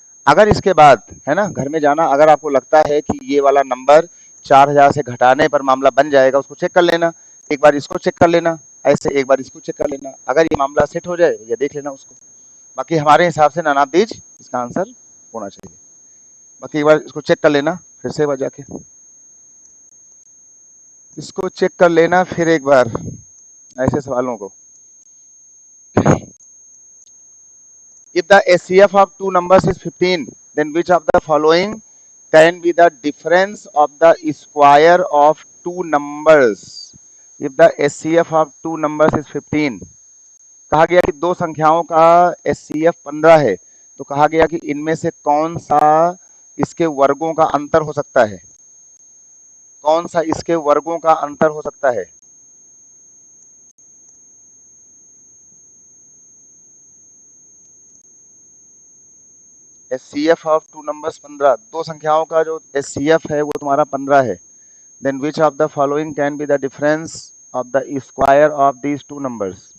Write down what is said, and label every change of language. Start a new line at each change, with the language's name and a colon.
Hindi: अगर इसके बाद है ना घर में जाना, अगर आपको लगता है कि ये वाला नंबर 4000 से घटाने पर मामला बन जाएगा, उसको चेक कर लेना, एक बार इसको चेक कर लेना, ऐसे एक बार इसको चेक कर लेना, अगर ये मामला सेट हो जाए या देख लेना उसको। बाकी हमारे हिसाब से नानाबदीज इसका आंसर होना चाहिए। बाकी एक बार इसको चेक कर लेना फिर से, एक बार जाके इसको चेक कर लेना फिर एक बार ऐसे सवालों को।
English: If the HCF of two numbers is 15, then which of the following can be the difference of the square of two numbers? If the HCF of two numbers is 15,
Hindi: कहा गया कि दो संख्याओं का HCF 15 है, तो कहा गया कि इनमें से कौन सा इसके वर्गों का अंतर हो सकता है, कौन सा इसके वर्गों का अंतर हो सकता है।
English: HCF of two numbers 15,
Hindi: दो संख्याओं का जो HCF है वो तुम्हारा 15 है।
English: Then which of the following can be the difference of the square of these two numbers?